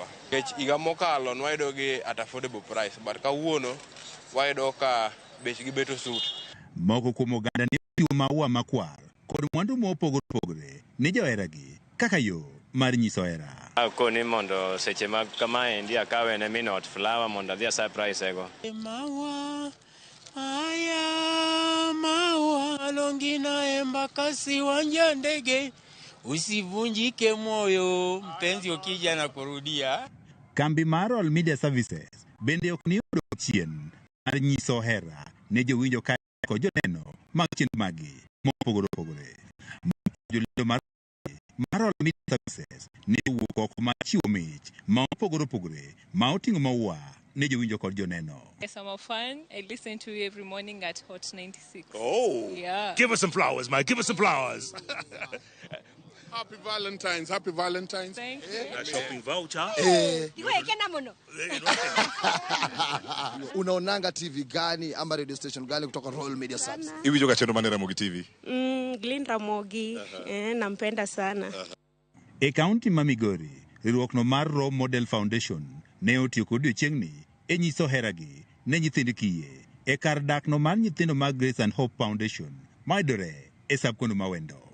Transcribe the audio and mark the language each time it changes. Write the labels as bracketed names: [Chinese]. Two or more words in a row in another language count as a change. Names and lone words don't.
[Luo (Kenya and Tanzania)] Kech iga mokalo nwayudo gi [English] at affordable price, [Luo (Kenya and Tanzania)] but kawuono wayudo ka bechgi beto sut. Moko kuom oganda ni ochiwo maua makwar kod mwandu mopogore opogore ni joheragi kaka yo mar nyiso hera. Akoni mondo seche mag kamae ndi akawe ne minot flower mondo adhi surprise ego. [Swahili] Maua aya maua longina embakasi wanja ndege, usivunjike moyo mpenzi ukija na kurudia. [Luo (Kenya and Tanzania)] Kambi mar Royal Media Services bende ok ni yudo chien mar nyiso hera ne jowinjo ka kod joneno mag chenro magi mopogore opogore. Jolendo mar Royal Media Services ne wuok oko mar chiwo mich ma opogore opogore ma oting'o maua ne jowinjo kod joneno. [English] Yes, I'm a fan. I listen to you every morning at Hot 96. Oh, yeah. Give us some flowers, Mike. Give us some flowers. Happy Valentine's. Happy Valentine's. Thank you. Shopping voucher. [Swahili] Unaonanga TV gani ama [English] radio station [Swahili] gani kutoka Royal Media Services? [Luo (Kenya and Tanzania)] Hivi joka chendo mane Ramogi TV. [Swahili] Glyn Ramogi. Nampenda sana. [Luo (Kenya and Tanzania)] E kaunti ma Migori, riwruokno mar Role Model Foundation ne otiyo kod odiochieng'ni e nyiso heragi ne nyithind kiye e kar dakno mar nyithindo mag Grace and Hope Foundation mayudore e sabkono mawendo.